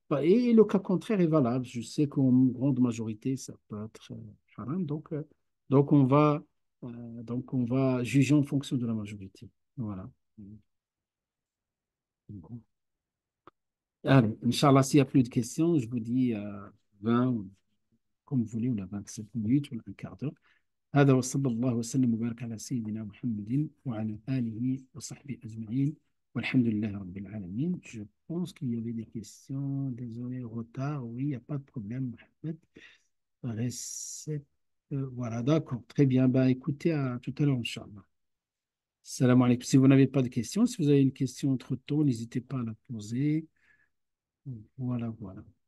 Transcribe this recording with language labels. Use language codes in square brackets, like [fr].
[fr] Et le cas contraire est valable. Je sais qu'en grande majorité, ça peut être haram, donc on va juger en fonction de la majorité. Voilà. Bon. Allez, Inch'Allah, s'il n'y a plus de questions, je vous dis 20, comme vous voulez, ou la 27 minutes, ou un quart d'heure. [ar] هذا وصلى الله وسلم وبارك على سيدنا محمد وعلى آله وصحبه أجمعين والحمد لله رب العالمين. [fr] Je pense qu'il y avait des questions. Désolé, retard. Oui, il n'y a pas de problème, Mohamed. Recette. Voilà, d'accord. Très bien. Bah, écoutez, à tout à l'heure, Inch'Allah. Salam alaikum. Si vous n'avez pas de questions, si vous avez une question entre-temps, n'hésitez pas à la poser. Voilà, voilà.